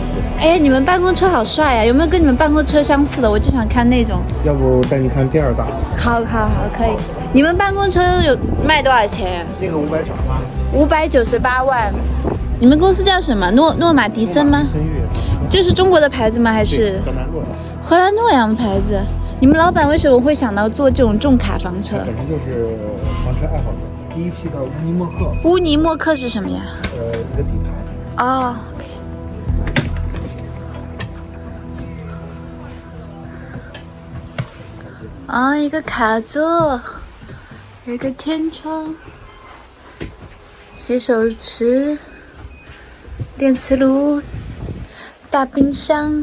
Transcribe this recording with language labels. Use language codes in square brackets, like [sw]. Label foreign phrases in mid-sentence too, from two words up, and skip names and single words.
[zh] 哎，你们办公车好帅呀！有没有跟你们办公车相似的？我就想看那种。要不带你看第二大。好，可以。你们办公车有卖多少钱呀？那个 598万。你们公司叫什么？诺马迪森吗？这是中国的牌子吗？还是荷蘭諾陽的牌子？你們老闆為什麼會想到做這種重卡房車？本身就是房車愛好者。第一批的烏尼莫克。烏尼莫克是什麼呀？一個底盤。哦。一個卡座，有一個天窗，洗手池，電磁爐，大冰箱。